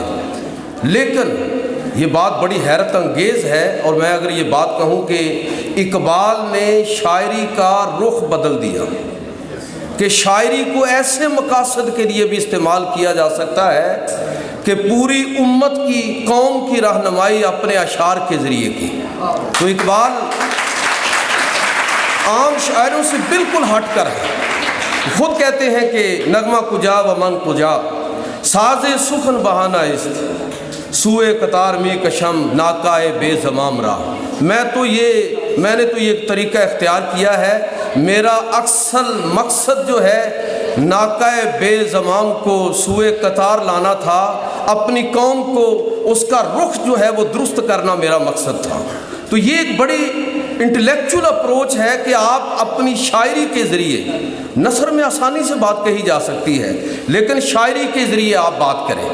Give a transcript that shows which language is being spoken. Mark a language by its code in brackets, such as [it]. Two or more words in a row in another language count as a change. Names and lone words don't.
[ur] لیکن یہ بات بڑی حیرت انگیز ہے، اور میں اگر یہ بات کہوں کہ اقبال نے شاعری کا رخ بدل دیا، کہ شاعری کو ایسے مقاصد کے لیے بھی استعمال کیا جا سکتا ہے کہ پوری امت کی قوم کی رہنمائی اپنے اشعار کے ذریعے کی۔ تو اقبال عام شاعروں سے بالکل ہٹ کر ہے۔ خود کہتے ہیں کہ [fa] نغمہ کجا و من کجا، ساز سخن بہانہ است، سوئے قطار می کشم ناکائے بے زمام را۔ [ur] میں نے تو یہ طریقہ اختیار کیا ہے، میرا اصل مقصد جو ہے [fa] ناکائے بے زمام [ur] کو [fa] سوئے قطار [ur] لانا تھا، اپنی قوم کو اس کا رخ جو ہے وہ درست کرنا میرا مقصد تھا۔ تو یہ ایک بڑی [en] intellectual approach [ur] ہے کہ آپ اپنی شاعری کے ذریعے، نثر میں آسانی سے بات کہی جا سکتی ہے لیکن شاعری کے ذریعے آپ بات کریں۔